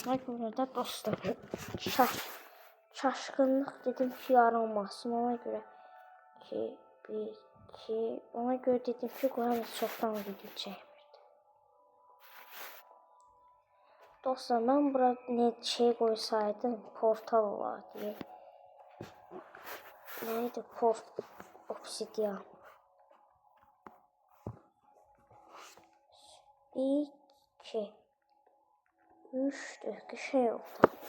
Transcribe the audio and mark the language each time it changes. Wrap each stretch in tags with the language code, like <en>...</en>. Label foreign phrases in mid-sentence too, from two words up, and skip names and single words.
<az>Ona görə də dostlar çaşqınlıq dedim ki, yaranmasın. Ona görə ki, ona görə dedim ki, qoyam çoxdan video çəkmirdim. Dostlar mən bura ne şey qoysaydım, portal olardı. Neydi? Obsidian. Bir, iki, üç, dört şey oldu.</az>